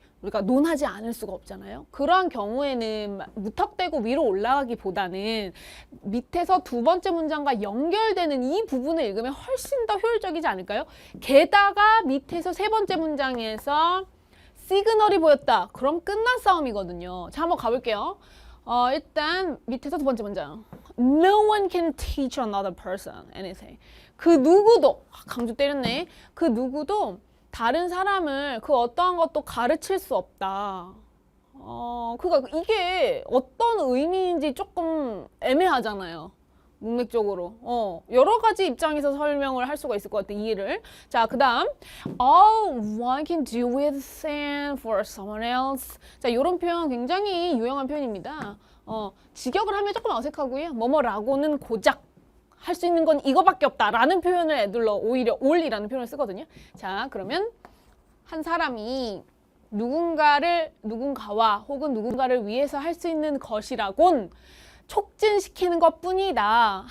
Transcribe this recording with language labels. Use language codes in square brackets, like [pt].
[ko] 우리가 논하지 않을 수가 없잖아요. 그러한 경우에는 무턱대고 위로 올라가기보다는 밑에서 두 번째 문장과 연결되는 이 부분을 읽으면 훨씬 더 효율적이지 않을까요? 게다가 밑에서 세 번째 문장에서 시그널이 보였다. 그럼 끝난 싸움이거든요. 자, 한번 가볼게요. 일단 밑에서 두 번째 문장. [en] No one can teach another person anything. [ko] 그 누구도, 강조 때렸네. 그 누구도 다른 사람을 그 어떠한 것도 가르칠 수 없다. 그러니까 이게 어떤 의미인지 조금 애매하잖아요. 문맥적으로. 여러 가지 입장에서 설명을 할 수가 있을 것 같아, 이해를. 자, 그 다음. [en] All one can do with thing for someone else. [ko] 자, 이런 표현 굉장히 유용한 표현입니다. 직역을 하면 조금 어색하고요. 뭐뭐라고는 고작 할 수 있는 건 이거밖에 없다 라는 표현을 애들러 오히려 all이라는 표현을 쓰거든요. 자, 그러면 한 사람이 누군가와 혹은 누군가를 위해서 할 수 있는 것이라곤 촉진시키는 것뿐이다.